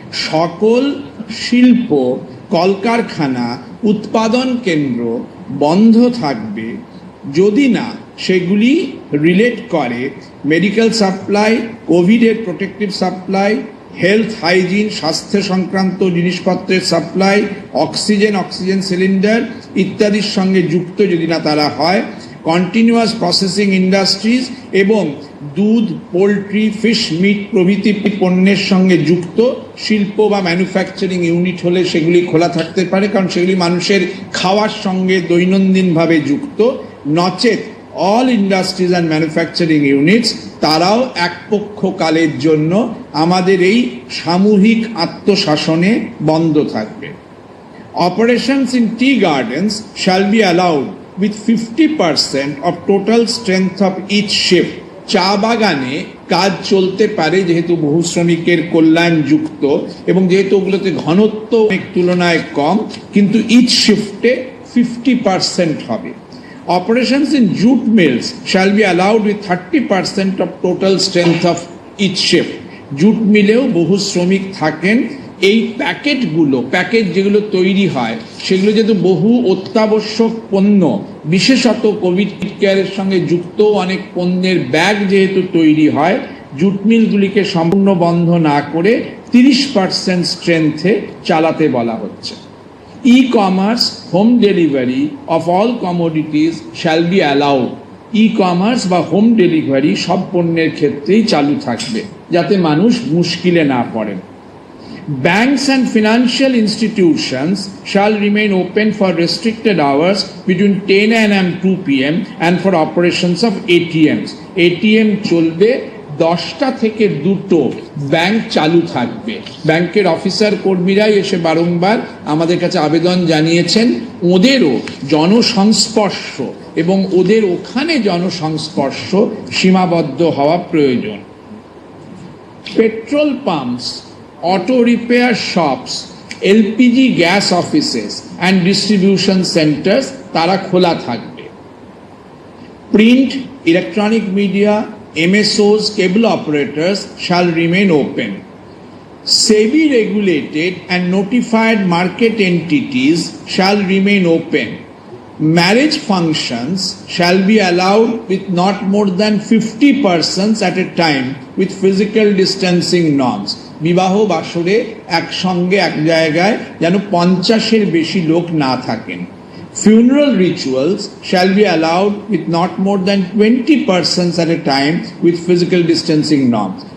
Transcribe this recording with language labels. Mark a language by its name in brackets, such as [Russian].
[Bangla] সকল শিল্প, কলকারখানা, উৎপাদন কেন্দ্র বন্ধ থাকবে যদি না সেগুলি রিলেট করে মেডিকেল সাপ্লাই, কোভিডের প্রোটেক্টিভ সাপ্লাই, হেলথ হাইজিন, স্বাস্থ্য সংক্রান্ত জিনিসপত্রের সাপ্লাই, অক্সিজেন, অক্সিজেন সিলিন্ডার ইত্যাদির সঙ্গে যুক্ত যদি না তারা হয়, কন্টিনিউয়াস প্রসেসিং ইন্ডাস্ট্রিজ এবং দুধ, পোলট্রি, ফিশ, মিট প্রভৃতি পণ্যের সঙ্গে যুক্ত শিল্প বা ম্যানুফ্যাকচারিং ইউনিট হলে সেগুলি খোলা থাকতে পারে, কারণ সেগুলি মানুষের খাওয়ার সঙ্গে দৈনন্দিনভাবে যুক্ত। নচেত [English] all industries and manufacturing units [Bangla] তারাও এক পক্ষকালের জন্য আমাদের এই সামূহিক আত্মশাসনে বন্ধ থাকবে। [English] Operations in tea gardens shall be allowed with 50% of total strength of each shift. [Bangla] চা বাগানে কাজ চলতে পারে যেহেতু বহু শ্রমিকের কল্যাণ যুক্ত এবং যেহেতু ওগুলোতে ঘনত্ব অনেক তুলনায় কম, কিন্তু ইচ শিফটে 50% হবে। [English] Operations in jute mills shall be allowed with 30% of total strength of each shift. [Bangla] Jute মিলেও বহু শ্রমিক থাকেন। এই প্যাকেট যেগুলো তৈরি হয় সেগুলো যেহেতু বহু অত্যাবশ্যক পণ্য, বিশেষত কোভিড কেয়ারের সঙ্গে যুক্ত অনেক পণ্যের ব্যাগ যেহেতু তৈরি হয়, জুট মিলগুলিকে সম্পূর্ণ বন্ধ না করে 30% স্ট্রেংথে চালাতে বলা হচ্ছে। [English] E-commerce home delivery of all commodities shall be allowed. [Bangla] E-commerce বা হোম ডেলিভারি সব পণ্যের ক্ষেত্রেই চালু থাকবে যাতে মানুষ মুশকিলে না পড়েন। [English] Banks and financial institutions shall remain open for restricted hours between 10 AM and 2 PM and for operations of ATMs. [Bangla] ATM চলবে 10টা থেকে 2টো, ব্যাংক চালু থাকবে। ব্যাংকের অফিসার কর্মীরাই এসে বারংবার আমাদের কাছে আবেদন জানিয়েছেন ওদেরও জনসংস্পর্শ এবং ওদের ওখানে জনসংস্পর্শ সীমাবদ্ধ হওয়া প্রয়োজন। [English] petrol pumps, auto repair shops, LPG gas offices and distribution centers [Bangla] তারা খোলা থাকবে। [English] Print, electronic media, MSOs, cable operators shall remain open. SEBI regulated and notified market entities shall remain open. Marriage functions shall be allowed with not more than 50 persons at a time with physical distancing norms. [Bangla] বিবাহ বাসরে একসঙ্গে এক জায়গায় যেন 50-এর বেশি লোক না থাকেন। [English] Funeral rituals shall be allowed with not more than 20 persons at a time with physical distancing norms.